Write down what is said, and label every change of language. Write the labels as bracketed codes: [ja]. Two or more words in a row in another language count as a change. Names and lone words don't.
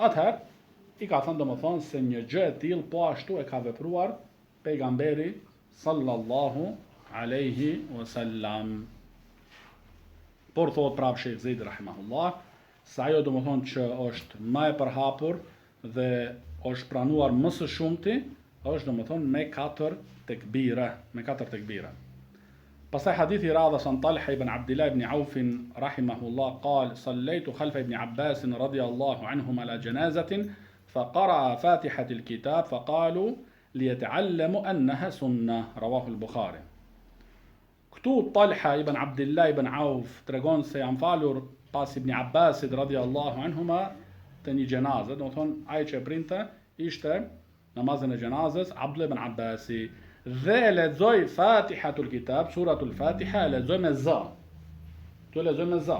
[sq] Atëherë i ka thënë domethënë se një gjë e tillë po ashtu e ka vepruar pejgamberi [ar] صلى الله عليه وسلم. [sq] Por thot prap Sheikh Zeid rahimahullah, sa ajo domethënë që është më e përhapur dhe është pranuar më së shumti, është domethënë me 4 tekbira. Pastaj hadithi radhës [ar] an Talha ibn Abdullah ibn Auf rahimahullah قال صليت خلف ابن عباس رضي الله عنهما على جنازة فقرأ فاتحة الكتاب فقالوا ليتعلموا أنها سنة رواه البخاري. [sq] Këtu Talha ibn Abdullah ibn Auf tregon se janë falur pas Ibn Abbasit [ar] رضي الله عنهما [sq] të një gjenazë, domethënë ai që printe ishte namazin e gjenazës Abdullah ibn Abbasi dhe lexoi Fatihatul Kitab, suratul Fatiha e lexoi me za. Tu lexoi me za.